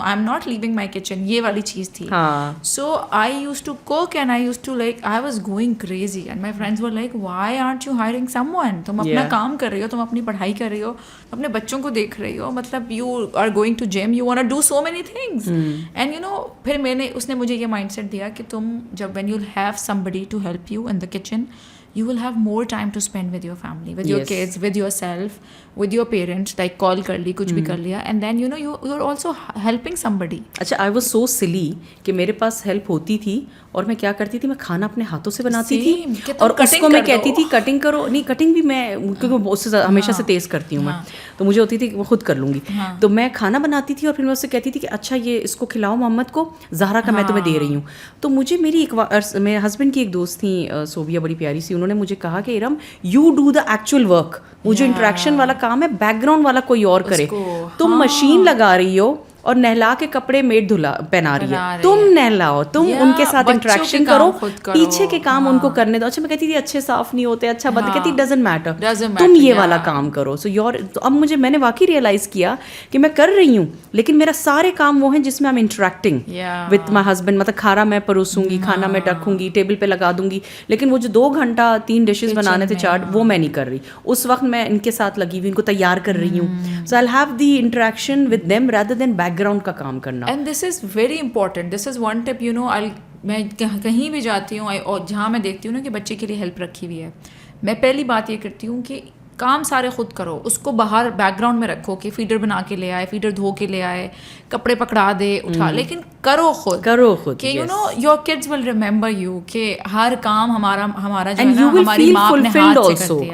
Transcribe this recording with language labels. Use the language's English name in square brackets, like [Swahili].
[English] I am not leaving my kitchen, یہ والی چیز تھی. So I used to cook and I used to like I was going crazy and my friends were like why aren't you hiring someone. [Urdu] تم اپنا کام کر رہی ہو, تم اپنی پڑھائی کر رہی ہو, اپنے بچوں کو دیکھ رہی ہو, مطلب [English] You are going to gym, you want to do so many things. And [Urdu] پھر اس نے مجھے یہ مائنڈ سیٹ دیا کہ تم جب [English] when you have somebody to help you in the kitchen, you will have more time to spend with your family, with your kids, with yourself, with your parents, like [Urdu] call kar li, kuch bhi kar liya, [English] and then you're also helping somebody. [Urdu] اچھا, [English] I was so silly [Urdu] کہ میرے پاس help ہوتی تھی اور میں کیا کرتی تھی, میں کھانا اپنے ہاتھوں سے بناتی تھی, اور اس کو میں کہتی تھی کٹنگ کرو. نہیں, کٹنگ بھی میں کیونکہ اس سے ہمیشہ سے تیز کرتی ہوں میں, تو مجھے ہوتی تھی کہ وہ خود کر لوں گی. تو میں کھانا بناتی تھی اور پھر میں اس سے کہتی تھی کہ اچھا یہ اس کو کھلاؤ محمد کو, زہرا کا میں تمہیں دے رہی ہوں. تو مجھے میری میرے ہسبینڈ کی ایک دوست تھیں صوبیہ, بڑی پیاری سی, انہوں نے مجھے کہا کہ Iram [English] you do the actual work, [Urdu] وہ جو انٹریکشن والا کام ہے بیک گراؤنڈ والا کوئی اور کرے. تم مشین لگا رہی ہو اور نہلا کے کپڑے میڈ پہنا رہی ہے, تم نہلاؤ, تم ان کے ساتھ انٹریکشن کرو, پیچھے کے کام ان کو کرنے دو. اچھا, میں کہتی تھی اچھے صاف نہیں ہوتے, اچھا بند, کہتی [English] doesn't matter, [Urdu] تم یہ والا کام کرو. سو تو اب میں نے واقعی ریئلائز کیا کہ میں کر رہی ہوں, لیکن میرا سارے کام وہ ہیں جس میں [English] I'm interacting with my husband. [Urdu] مطلب کھانا میں پروسوں گی, کھانا میں رکھوں گی, ٹیبل پہ لگا دوں گی, لیکن وہ جو 2 گھنٹہ 3 ڈشز بنانے تھے, 4, وہ میں نہیں کر رہی. اس وقت میں ان کے ساتھ لگی ہوئی, ان کو تیار کر رہی ہوں. [English] So I'll have the interaction with them rather than background [Urdu] کا کام کرنا. [English] And this is very important. This is one tip, [Urdu] میں کہیں بھی جاتی ہوں اور جہاں میں دیکھتی ہوں نا کہ بچے کے لیے ہیلپ رکھی ہوئی ہے, میں پہلی بات یہ کرتی ہوں کہ کام سارے خود کرو, اس کو باہر بیک گراؤنڈ میں رکھو کہ فیڈر بنا کے لے آئے, فیڈر دھو کے لے آئے, کپڑے پکڑا دے, اٹھا, لیکن کرو خود کہ [English] your kids will remember you [Urdu] کہ ہر کام ہمارا جو ہے نا ہماری ماں اپنے ہاتھ سے کرتی ہے.